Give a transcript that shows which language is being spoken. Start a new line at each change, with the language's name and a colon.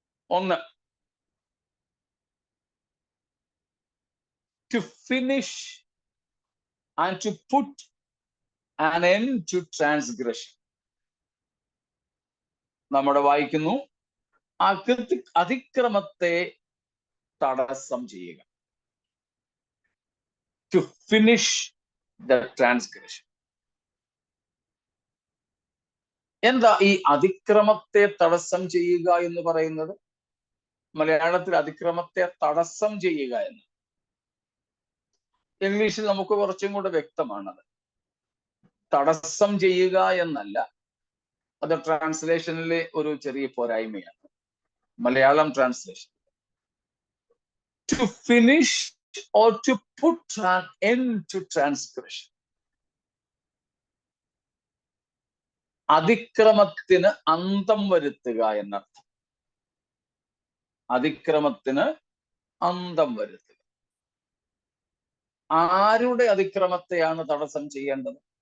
English: 1, to finish and to put an end to transgression.
Malayalam: നമ്മുടെ വായിക്കുന്നു, അതിക്രമത്തെ തടസ്സം ചെയ്യുക.
English: To finish the transgression.
Malayalam: എന്താ ഈ അതിക്രമത്തെ തടസ്സം ചെയ്യുക എന്ന് പറയുന്നത്? മലയാളത്തിൽ അതിക്രമത്തെ തടസ്സം ചെയ്യുക എന്ന്, ഇംഗ്ലീഷിൽ നമുക്ക് കുറച്ചും കൂടെ വ്യക്തമാണത്. തടസ്സം ചെയ്യുക എന്നല്ല, അത് ട്രാൻസ്ലേഷനിലെ ഒരു ചെറിയ പോരായ്മയാണ്. Malayalam translation
English: to finish or to put an end to transgression.
Malayalam: അതിക്രമത്തിന് അന്തം വരുത്തുക എന്നർത്ഥം. അതിക്രമത്തിന് അന്തം വരുത്തുക. ആരുടെ അതിക്രമത്തെയാണ് തടസ്സം ചെയ്യേണ്ടത്?